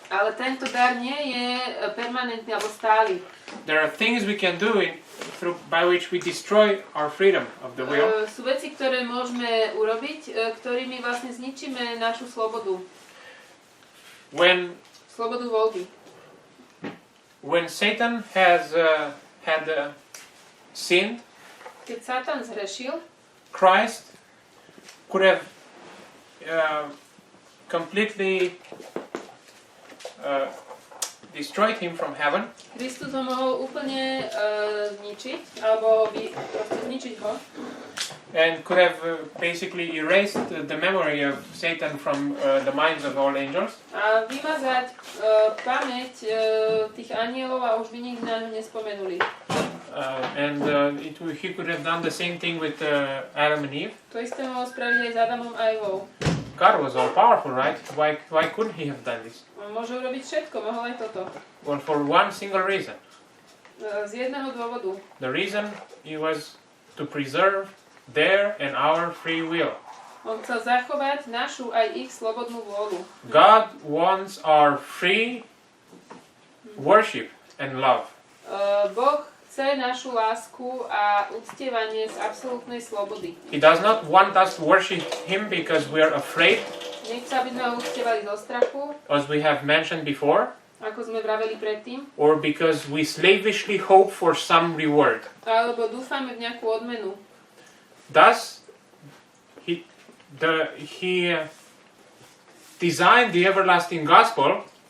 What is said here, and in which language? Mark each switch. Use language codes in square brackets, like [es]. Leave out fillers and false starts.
[sk] Ale tento dar nie je permanentný alebo stály. [en] There are things we can do by which we destroy our freedom of the will. [sk] Sú veci, ktoré môžeme urobiť, ktorými vlastne zničíme našu slobodu. Slobodu voľby. [en] When Satan had sinned, [sk] Keď Satan zhrešil, [en] Christ could have completely destroyed him from heaven. [sk] Kristus ho mohol úplne zničiť, alebo proste zničiť ho. [en] And could have basically erased the memory of Satan from the minds of all angels. [sk] A vymazať pamäť tých anielov a už by nikdy na ňo nespomenuli. [en] He could have done the same thing with Adam and Eve. [sk] To isté mohol spraviť aj s Adamom a Evou. [en] God was all powerful, right? Why couldn't he have done this? [sk] On môže urobiť všetko, mohol aj toto. [en] Well, for one single reason. [sk] Z jedného dôvodu. [en] The reason it was to preserve their and our free will. [sk] On chcel zachovať našu aj ich slobodnú vôľu. [en] God wants our free worship and love. [sk] Boh chce našu lásku a uctievanie z absolútnej slobody. [en] He does not want us to worship Him because we are afraid, [sk] Nechce, aby sme ho uctievali zo strachu, [en] as we have mentioned before, [sk] ako sme vraveli predtým, [en] or because we slavishly hope for some reward. [sk] alebo dúfame v nejakú odmenu. [en] Thus, He designed the everlasting gospel